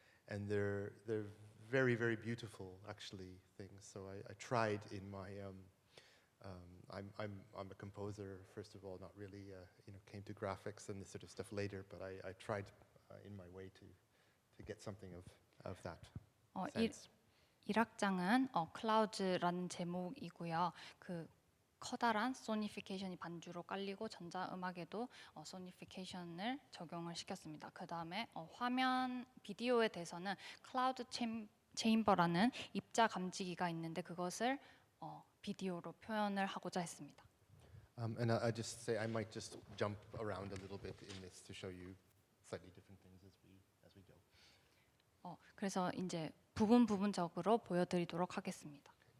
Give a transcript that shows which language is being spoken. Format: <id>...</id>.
<en>And they're very, very beautiful, actually, things. So I tried in my I'm a composer, first of all, not really, came to graphics and this sort of stuff later, but I tried in my way to get something of that sense.</en> <ko>1악장은 클라우즈라는 제목이고요. 그 커다란 소니피케이션이 반주로 깔리고 전자음악에도 소니피케이션을 적용을 시켰습니다. 그 다음에 화면 비디오에 대해서는 클라우드 체인버라는 입자 감지기가 있는데 그것을 비디오로 표현을 하고자 했습니다.</ko> <en>And I just say I might just jump around a little bit in this to show you slightly different things as we go.</en> <ko>그래서 이제 부분적으로 보여드리도록 하겠습니다.</ko>